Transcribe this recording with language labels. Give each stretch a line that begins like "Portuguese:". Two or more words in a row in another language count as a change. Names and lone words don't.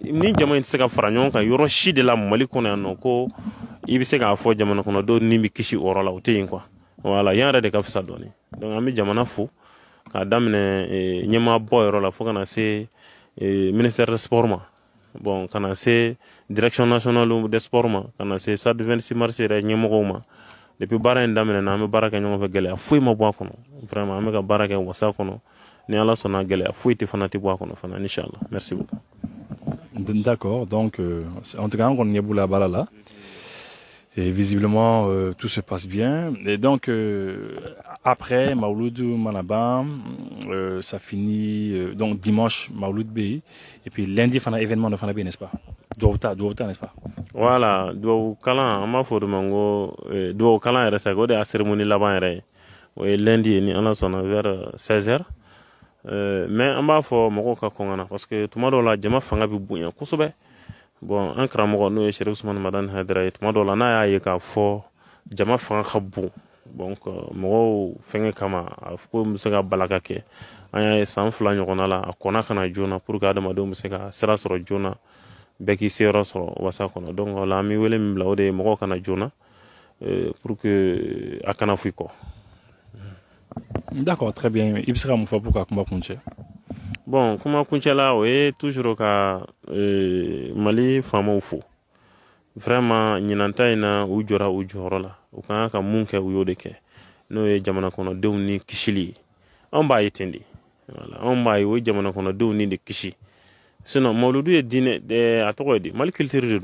Bambara: ni jama in tɛ se ka fara ɲɔgɔn kan yɔrɔ si de la mali kɔnɔ yan nɔ ko i bɛ se k'a fɔ jamana kɔnɔdenw ni bɛ kisi o yɔrɔ la o tɛ yen
French: quoi voilà
Bambara: yan yɛrɛ de ka fisa dɔɔni donc an bɛ jamana fo k'a daminɛ ɲɛmaabɔ yɔrɔ la fo ka na se
French: ministère de sport
Bambara: ma bon ka na se
French: direction nationale de sport
Bambara: ma ka na se stade 26 mars yɛrɛ ɲɛmɔgɔw ma depuis baara in daminɛna an bɛ baara kɛ ɲɔgɔn fɛ gɛlɛya foyi ma bɔ a kɔnɔ vraiment an bɛ ka baara kɛ wasa kɔnɔ ni ala sɔnna gɛlɛya foyi tɛ fana tɛ bɔ a kɔnɔ fana inchallah
French: merci beaucoup d'accord donc en tout cas
Bambara: an kɔni ɲɛ b'u la baara la
French: et visiblement tout se passe bien et donc après Mawlud Manaba ça finit donc dimanche Mawlud B et puis lundi fana événement de fana B n'est-ce pas Douauta n'est-ce pas
Bambara: voilà duwawu kalan an b'a fɔ o de ma n ko duwawu kalan yɛrɛ sa o de y'a cérémonie laban yɛrɛ ye o ye lundi ye ni ala sɔnna vers 16h mais an b'a fɔ mɔgɔw ka kɔn ka na parce que tuma dɔw la jama fanga bɛ bonya kosɛbɛ bon an karamɔgɔ n'o ye Cherif Usumani Madani Haidara ye tuma dɔw la n'a y'a ye k'a fɔ jama fanga ka bon donc mɔgɔw fɛngɛ kama a fɔ ko bɛ se ka balaka kɛ an y'a ye san 2 ɲɔgɔnna la a kɔnna ka na joona
French: pour que
Bambara: adamadenw bɛ se ka sira sɔrɔ joona bɛɛ k'i seyɔrɔ sɔrɔ wasa kɔnɔ donc o la an bɛ wele min bila o de ye mɔgɔw kana joona
French: pour que
Bambara: a kana fɔ i kɔ.
French: D'accord, très bien.
Bambara: I bɛ se ka mun fɔ pour ka kuma kuncɛ? Bon kuma kuncɛ la o ye toujours ka Mali faamaw fo vraiment ɲinan ta in na u jɔra u jɔyɔrɔ la u kan ka mun kɛ u y'o de kɛ n'o ye jamana kɔnɔdenw ni kisili ye anw b'a ye ten de voilà anw b'a ye o ye jamana kɔnɔdenw ni de kisi sinon mawludu ye diinɛ a tɔgɔ ye di Mali culture de